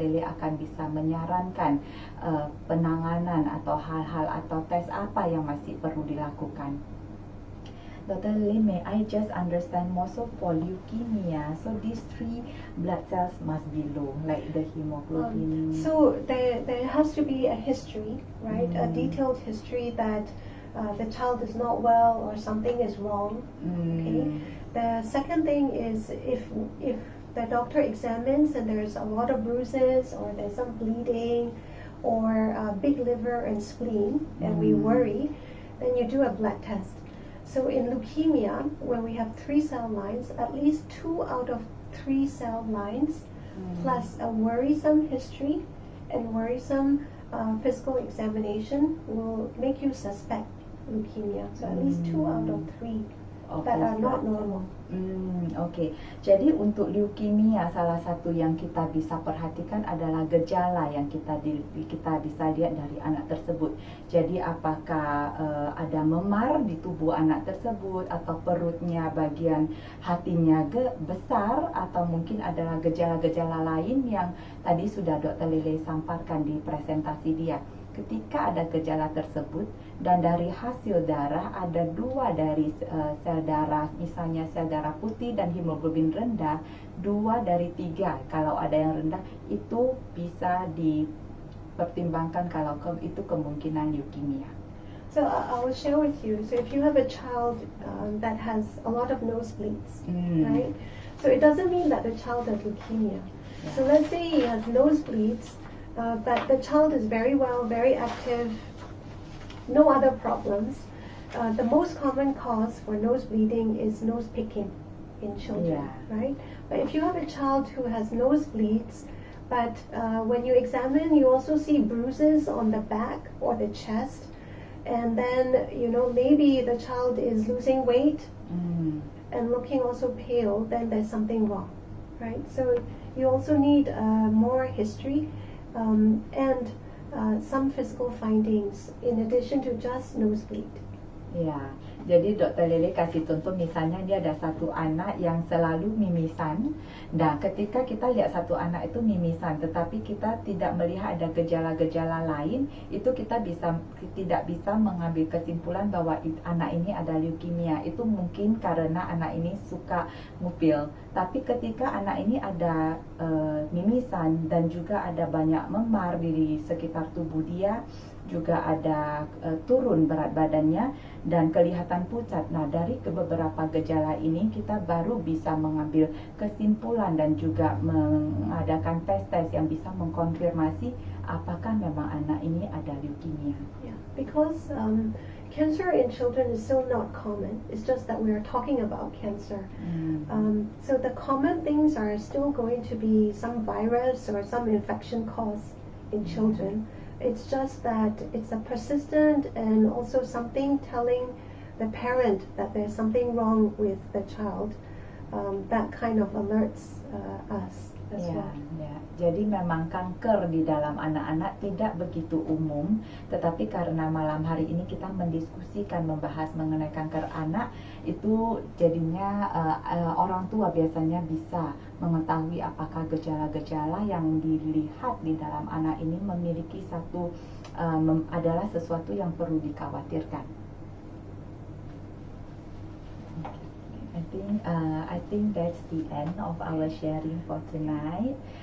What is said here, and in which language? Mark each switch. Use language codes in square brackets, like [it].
[id] Lele akan bisa menyarankan penanganan atau hal-hal atau tes apa yang masih perlu dilakukan. [en] Dr. Lele, may I just understand more, so for leukemia, so these 3 blood cells must be low, like the hemoglobin. So there has to be a history, right? A detailed history that the child is not well or something is wrong. Okay. The second thing is if the doctor examines and there's a lot of bruises or there's some bleeding or big liver and spleen, and we worry, then you do a blood test. So in leukemia, when we have 3 cell lines, at least 2 out of 3 cell lines plus a worrisome history and worrisome physical examination will make you suspect leukemia. So at least 2 out of 3 that are not normal. [id] Oke. Jadi untuk leukemia, salah satu yang kita bisa perhatikan adalah gejala yang kita bisa lihat dari anak tersebut. Jadi apakah ada memar di tubuh anak tersebut, atau perutnya bagian hatinya besar, atau mungkin adalah gejala-gejala lain yang tadi sudah Dr. Lele sampaikan di presentasi dia. Ketika ada gejala tersebut dan dari hasil darah ada 2 dari sel darah, misalnya sel darah putih dan hemoglobin rendah, 2 dari 3 kalau ada yang rendah, itu bisa dipertimbangkan kalau itu kemungkinan leukemia. [en] So I will share with you. So if you have a child that has a lot of nosebleeds, right? So it doesn't mean that the child has leukemia. Yeah. So let's say he has nosebleeds, but the child is very well, very active, no other problems. The most common cause for nose bleeding is nose picking in children, right? But if you have a child who has nosebleeds, but when you examine, you also see bruises on the back or the chest, and then maybe the child is losing weight and looking also pale, then there's something wrong, right? So you also need more history and some physical findings in addition to just nosebleed. [id] Ya, jadi Dr. Lele kasih contoh, misalnya dia ada satu anak yang selalu mimisan. Nah, ketika kita lihat satu anak itu mimisan, tetapi kita tidak melihat ada gejala-gejala lain, itu kita tidak bisa mengambil kesimpulan bahwa anak ini ada leukemia. Itu mungkin karena anak ini suka ngupil. Tapi ketika anak ini ada mimisan dan juga ada banyak memar di sekitar tubuh dia, juga ada turun berat badannya dan kelihatan pucat. Nah, dari beberapa gejala ini kita baru bisa mengambil kesimpulan dan juga mengadakan tes-tes yang bisa mengkonfirmasi apakah memang anak ini ada leukemia. [en] Yeah, because cancer in children is still not common. It's just that we are talking about cancer. So the common things are still going to be some virus or some infection caused in children. It's just that it's a persistent and also something telling the parent that there's something wrong with the child. That kind of alerts us as well. [id] Ya. Jadi memang kanker di dalam anak-anak tidak begitu umum, tetapi karena malam hari ini kita mendiskusikan membahas mengenai kanker anak, itu jadinya orang tua biasanya bisa mengetahui apakah gejala-gejala yang dilihat di dalam anak ini memiliki adalah sesuatu yang perlu dikhawatirkan. [en] I think that's the end of our sharing for tonight.